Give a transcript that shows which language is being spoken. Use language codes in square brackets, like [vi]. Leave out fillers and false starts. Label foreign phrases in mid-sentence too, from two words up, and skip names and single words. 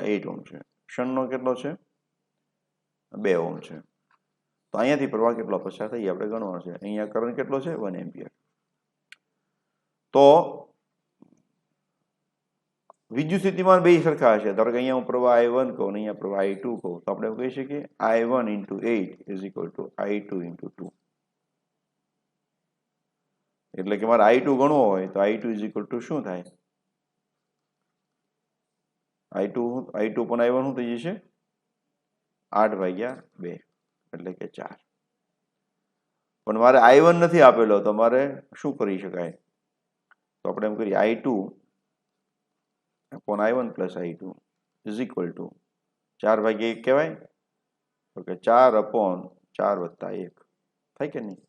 [gu] 8 ઓહ્મ છે. શન્ટનો કેટલો છે? 2 ઓહ્મ છે. તો અહીંયાથી પ્રવાહ કેટલો પસાર થાય આપણે ગણવાનો છે. અહીંયા કરંટ કેટલો છે? 1 એમ્પિયર. તો વિદ્યુત સ્થિતિમાન બે સરખા હશે. ધારો કે અહીંયા હું પ્રવાહ I1 કહું અને અહીંયા પ્રવાહ I2 કહું, તો આપણે કહી શકીએ I1 × 8 [en] is equal to [gu] I2 × 2. એટલે કે મારે I2 ગણવો હોય તો I2 [en] is equal to [gu] શું થાય? I2 પણ I1 શું થઈ જશે? 8/2 એટલે કે 4. પણ મારે I1 નથી આપેલો, તો મારે શું કરી શકાય? તો આપણે એમ કરીએ I2/I1 + I2 [en] is equal to [gu] 4/1 કહેવાય, તો કે 4/4 + 1 થાય કે નહીં?